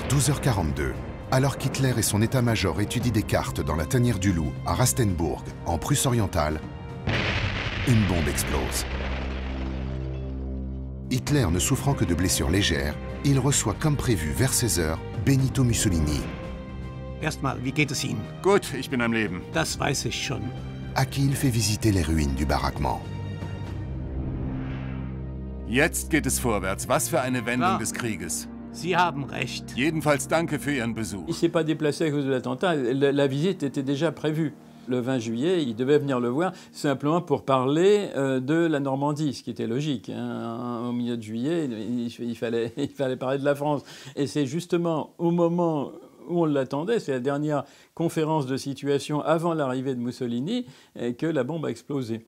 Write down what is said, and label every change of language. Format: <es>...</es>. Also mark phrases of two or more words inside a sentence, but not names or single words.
<fr>Vers 12h42, Alors qu'Hitler et son état-major étudient des cartes dans la tanière du loup à Rastenburg, en Prusse orientale, une bombe explose. Hitler ne souffrant que de blessures légères, il reçoit comme prévu vers 16h Benito Mussolini.</fr> <de>Erstmal, wie geht es Ihnen? Gut, ich bin am Leben. Das weiß ich schon.</de> <fr>À qui il fait visiter les ruines du baraquement.</fr> <de>Jetzt geht es vorwärts. Was für eine Wendung des Krieges. Sie haben recht. Jedenfalls danke für Ihren Besuch.</de> <fr>Il ne s'est pas déplacé à cause de l'attentat. La visite était déjà prévue. Le 20 juillet, il devait venir le voir simplement pour parler de la Normandie, ce qui était logique. Hein. Au milieu de juillet, il fallait parler de la France. Et c'est justement au moment où on l'attendait, c'est la dernière conférence de situation avant l'arrivée de Mussolini, que la bombe a explosé.</fr>